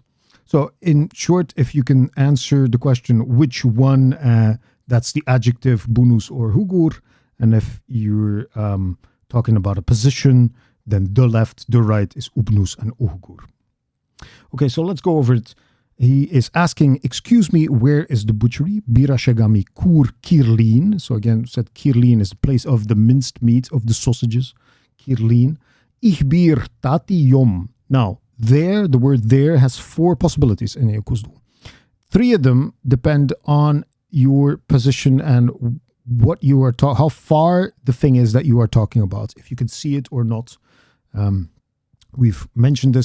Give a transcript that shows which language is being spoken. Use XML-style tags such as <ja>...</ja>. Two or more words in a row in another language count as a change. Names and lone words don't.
<en>So in short, if you can answer the question which one, that's the adjective bunus or hugur, and if you're talking about a position, then the left, the right is ubnus and uhgur. Okay, so let's go over it. He is asking, excuse me, where is the butchery?</en> <art>Birashagami kur kirlin.</art> <en>So again, said kirlin is the place of the minced meat, of the sausages.</en> <art>Kirlin. Ihbir tati yom.</art> <en>Now, there, the word there has 4 possibilities in Neo-Khuzdul. 3 of them depend on your position and what you are how far the thing is that you are talking about, if you can see it or not. We've mentioned this.</en>